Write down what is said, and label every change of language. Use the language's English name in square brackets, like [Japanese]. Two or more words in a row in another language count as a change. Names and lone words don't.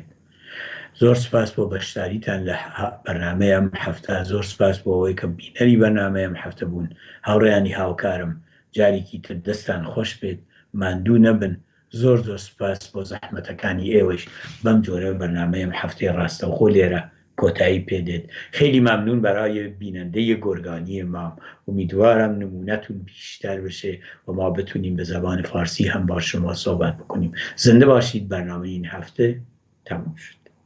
[Central Kurdish] زۆر سپاس بۆ بەشداریتان لە بەرنامەی ئەم هەفتە. زۆر سپاس بۆ ئەوەی کە بینەری بەرنامەی ئەم هەفتە بوون. هاوڕێیانی هاوکارم، جارێکی تر دەستان خۆش بێت، ماندوو نەبن. زۆر زۆر سپاس بۆ زەحمەتەکانی ئێوەش. بەم جۆرە بەرنامەی ئەم هەفتەی ڕاستەوخۆ لێرە کۆتایی پێدێت. [Persian] خیلی ممنون برای بیننده گرگانی مام. امیدوارم نمونتون بیشتر بشه و ما بتونیم به زبان فارسی هم با شما صحبت بکنیم. زنده باشید. برنامه این هفته تموم شد.